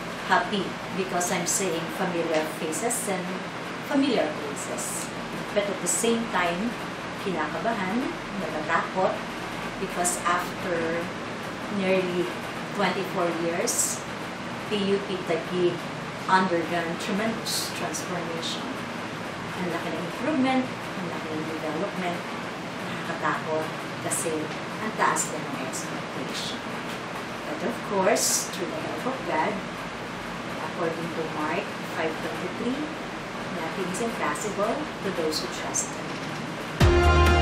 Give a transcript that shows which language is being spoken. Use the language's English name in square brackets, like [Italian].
[English] Happy because I'm seeing familiar faces and familiar places. But at the same time, [Filipino] kinakabahan, natatakot [English] because after nearly 24 years, PUP Taguig undergone tremendous transformation. [Filipino] Ang laki ng improvement, ang laki ng development, nakakatakot kasi ang taas na ng expectation. [English] But of course, through the help of God, according to Mark 5:23, nothing is impossible to those who trust Him.